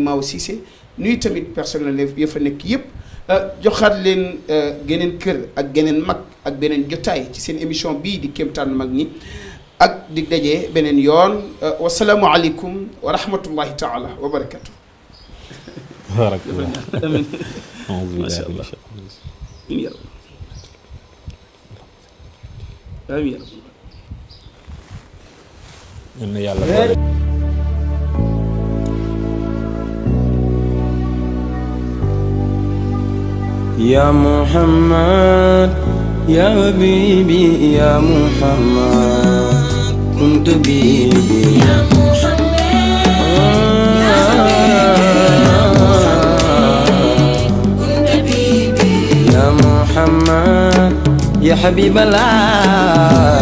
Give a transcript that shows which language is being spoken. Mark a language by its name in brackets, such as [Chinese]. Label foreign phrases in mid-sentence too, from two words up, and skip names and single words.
[Wolof] Maaw Cissé nuyu tamit personnel ya fa nekk yëpp joxaat leen geneen kër ak geneen mag ak beneen jotaay ci seen émission bii di Kéemtaanu Mag ñi ak di daje beneen yoon [Arabic] والسلام عليكم ورحمة الله تعالى وبركاته آمين ما شاء الله آمين يا ربي آمين يا ربي يا محمد يا حبيبي يا محمد كنت بيبي يا محمد يا حبيبي كنت بيبي يا محمد يا حبيب الله